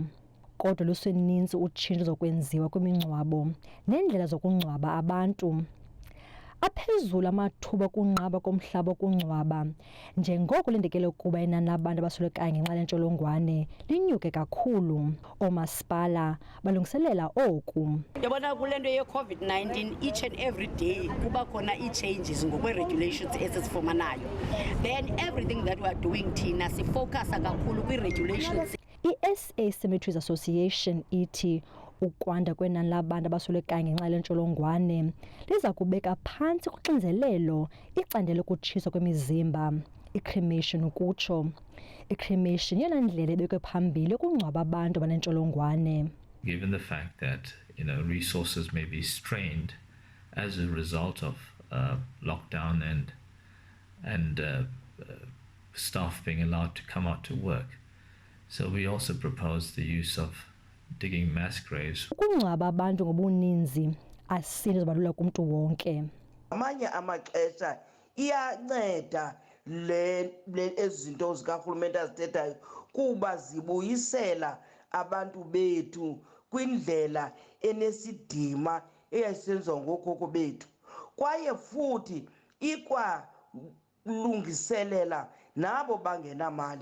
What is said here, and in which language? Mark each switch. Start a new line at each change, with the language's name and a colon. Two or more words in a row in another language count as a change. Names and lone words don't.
Xhosa: Kodwa luseninzi utshintsho zokwenziwa kwimingcwabo neendlela zokungcwaba abantu. Aphezulu amathuba okunqaba komhlaba wokungcwaba, njengoko lindekele ukuba inani labantu abaswelekayo ngenxa yentsholongwane linyuke kakhulu. Oomasipala balungiselela oku. Yabona kule nto ye-COVID-19
English: each and every day
Xhosa: kuba khona ii-changes ngokwe-regulations esizifumanayo.
English: Then everything that we are doing
Xhosa: thina sifocusa kakhulu kwii-regulations. I-SA Cemeteries Association ithi ukwanda kwenani labantu abaswelekayo ngenxa lentsholongwane liza kubeka phantsi kuxinzelelo icandelo lokutshiswa kwemizimba, i-cremation ukutsho. I-cremation yeyona ndlela ebekwe phambili ukungcwaba abantu abanentsholongwane.
English: Given the fact that resources may be strained as a result of lockdown and staff being allowed to come out to work. So we also propose the use of digging mass graves.
Xhosa: Ukungcwaba abantu ngobuninzi asinto zibalula kumntu wonke. Amanye amaxesha iyanceda le ezinto zikarhulumente azithethayo kuba zibuyisela abantu bethu kwindlela enesidima eyayisenziwa ngookhokho bethu, kwaye futhi lungiselela nabo bangenamali.